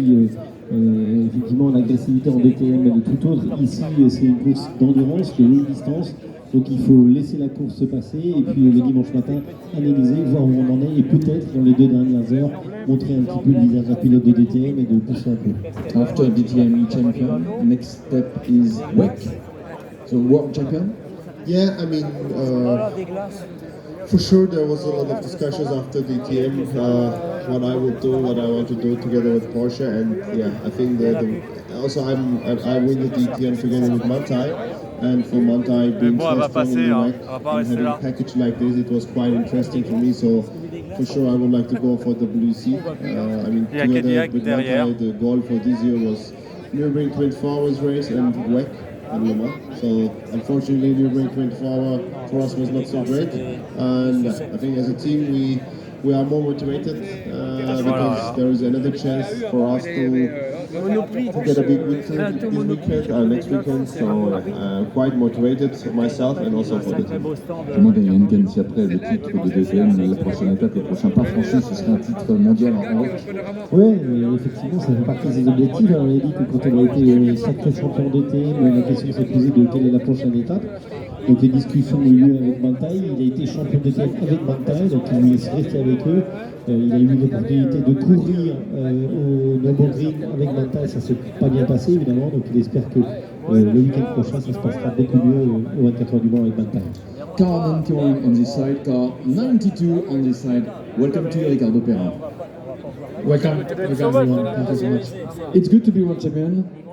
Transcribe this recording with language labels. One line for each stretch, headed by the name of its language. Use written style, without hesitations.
French: Il dit effectivement l'agressivité en DTM elle est tout autre. Ici c'est une course d'endurance, de longue distance. Donc il faut laisser la course se passer et puis le dimanche matin analyser, voir où on en est et peut-être dans les 2 dernières heures montrer un petit peu le visage à pilote de DTM et de pousser un peu.
English: After DTM champion, next step is WEC, so world champion. Yeah, I mean, for sure there was a lot of discussions after DTM, what I would do, what I want to do together with Porsche, and yeah, I think also I win the DTM together with Manthey. And for Manthey being so strong in the WEC and having a package like this, it was quite interesting for me. So for sure, I would like to go for WC. I mean, together with Manthey, the goal for this year was Nürburgring 24 hours race and WEC and Le Mans. So unfortunately, Nürburgring 24 hour for us was not so great. And I think as a team, we are more motivated because there is another chance for us to get a big weekend this weekend, next weekend, so quite motivated myself and also for the team.
French: Mandel Henken, si après le titre de DTM, la prochaine étape, le prochain pas franchi, ce serait un titre mondial en WEC. Oui, effectivement, ça fait partie des objectifs. On a dit que quand on a été sacré champion DTM, la question s'est posée de quelle est la prochaine étape. Donc les discussions ont eu lieu avec Manthey, il a été champion DTM avec Manthey, donc il voulait se rester avec eux. Il a eu l'opportunité de courir au Nürburgring avec Manthey, ça ne s'est pas bien passé évidemment, donc il espère que le week-end prochain ça se passera beaucoup mieux au 24 heures du Mans avec Manthey.
English: Car 91 on this side, car 92 on this side. Welcome to Ricardo Perin. Welcome everyone. Thank you so much. It's good to be world champion.